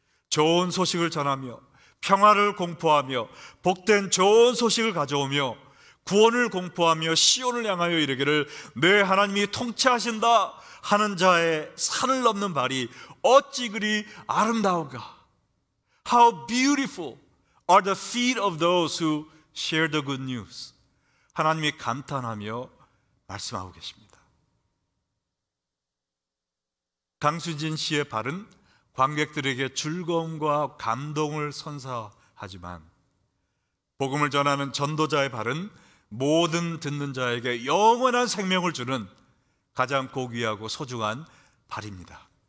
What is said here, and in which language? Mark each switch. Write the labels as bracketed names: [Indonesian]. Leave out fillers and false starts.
[Korean] 좋은 소식을 전하며 평화를 공포하며 복된 좋은 소식을 가져오며 구원을 공포하며 시온을 향하여 이르기를 내 하나님이 통치하신다 하는 자의 산을 넘는 발이 어찌 그리 아름다운가. [English] How beautiful are the feet of those who share the good news. [Korean] 하나님이 감탄하며 말씀하고 계십니다. 강수진 씨의 발은 관객들에게 즐거움과 감동을 선사하지만 복음을 전하는 전도자의 발은 모든 듣는 자에게 영원한 생명을 주는 가장 고귀하고 소중한 발입니다.